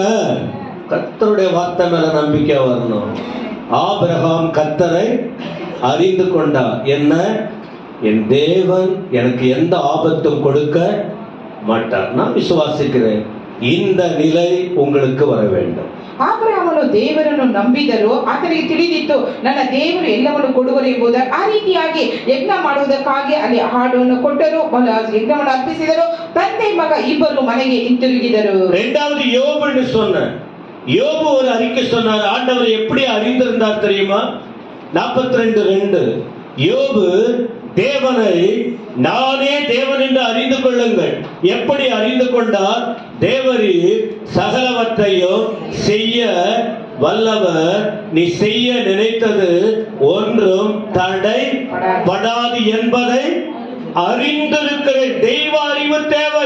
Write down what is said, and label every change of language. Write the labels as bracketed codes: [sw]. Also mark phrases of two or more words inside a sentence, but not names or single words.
[ta] கர்த்தருடைய வார்த்தை மேல நம்பிக்கை வரணும். ஆபிரகாம் கர்த்தரை அறிந்து கொண்டார். என்ன? என் தேவன் எனக்கு எந்த ஆபத்தும் கொடுக்க மாட்டார், நான் விசுவாசிக்கிறேன். இந்த நிலை உங்களுக்கு வர வேண்டும். [kn] ಅಬ್ರಹಾಮನು ದೇವರನ್ನು ನಂಬಿದರು. ಆತನಿಗೆ ತಿಳಿದಿತ್ತು ನನ್ನ ದೇವರು ಎಲ್ಲವನ್ನು ಕೊಡುವರು ಎಂಬುದು. ಆ ರೀತಿಯಾಗಿ ಯಜ್ಞ ಮಾಡುವುದಕ್ಕಾಗಿ ಅಲ್ಲಿ ಹಾಡನ್ನು ಕೊಟ್ಟರು, ಯಜ್ಞವನ್ನು ಅರ್ಪಿಸಿದರು. ತಂದೆ ಮಗ ಇಬ್ಬರು ಮನೆಗೆ ಹಿಂತಿರುಗಿದರು. [ta] இரண்டாவது யோபுன்னு சொன்ன யோபு ஒரு அறிக்கை சொன்னார். ஆண்டவர் எப்படி அறிந்திருந்தார் தெரியுமா? 42:2 யோபு தேவனை நானே தேவன் என்று அறிந்து கொள்ளுங்கள். எப்படி அறிந்து கொண்டார்? தேவரி சகலவற்றையும் செய்ய வல்லவர், நீ செய்ய நினைத்தது ஒன்றும் தடைபடாது என்பதை அறிந்திருக்கிற தெய்வ அறிவு தேவை.